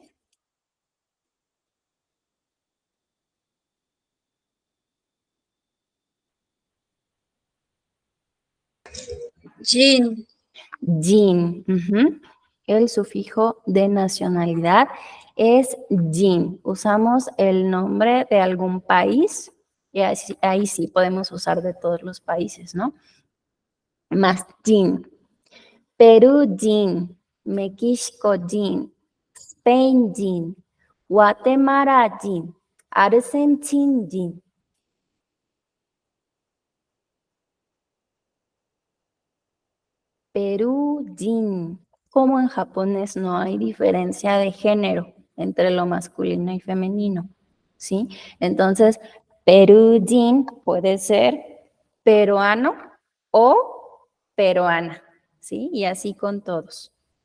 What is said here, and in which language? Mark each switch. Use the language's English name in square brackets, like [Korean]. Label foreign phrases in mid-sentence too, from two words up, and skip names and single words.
[Spanish] Jin. Jin. Ujú. El sufijo de nacionalidad es jin. Usamos el nombre de algún país y ahí sí podemos usar de todos los países, ¿no? Más jin. Perú jin, México jin, Spain jin, Guatemala jin. 아르헨틴인. Perujin. Como en japonés no hay diferencia de género entre lo masculino y femenino, ¿sí? Entonces, Perujin puede ser peruano o peruana, ¿sí? Y así con todos.